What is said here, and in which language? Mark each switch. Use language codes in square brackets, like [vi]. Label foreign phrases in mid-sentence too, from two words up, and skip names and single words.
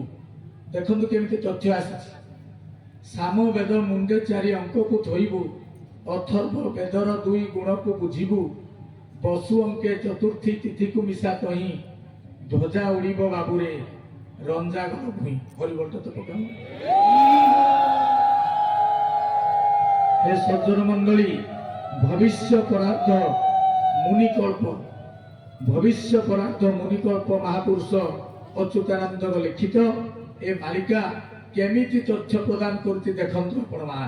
[or] ଦେଖନ୍ତୁ କେମିତି ତଥ୍ୟ ଆସିଛି। ସାମ ବେଦ ମୁଣ୍ଡେ 4 ଅଙ୍କକୁ ଥୋଇବୁ, ଅଥର୍ବ ବେଦର 2 ଗୁଣକୁ ବୁଝିବୁ, ବସୁ ଅଙ୍କେ ଚତୁର୍ଥୀ ତିଥିକୁ ମିଶା ତହିଁ, ଧ୍ୱଜା ଉଡ଼ିବ ବାବୁରେ ରଞ୍ଜାଗୋଳ ଭୂଇଁ। ହରିବୋଲ ତ ପକାଉ। ହେ ସଜ୍ଜନ ମଣ୍ଡଳୀ, ଭବିଷ୍ୟ ପରାର୍ଥ ମୁନିକଳ୍ପ, ଭବିଷ୍ୟ ପରାର୍ଥ ମୁନିକଳ୍ପ ମହାପୁରୁଷ ଅଚ୍ୟୁତାନନ୍ଦ ଲିଖିତ ଏ ମାଳିକା କେମିତି ତଥ୍ୟ ପ୍ରଦାନ କରତି ଦେଖନ୍ତୁ ଆପଣ ମାନେ।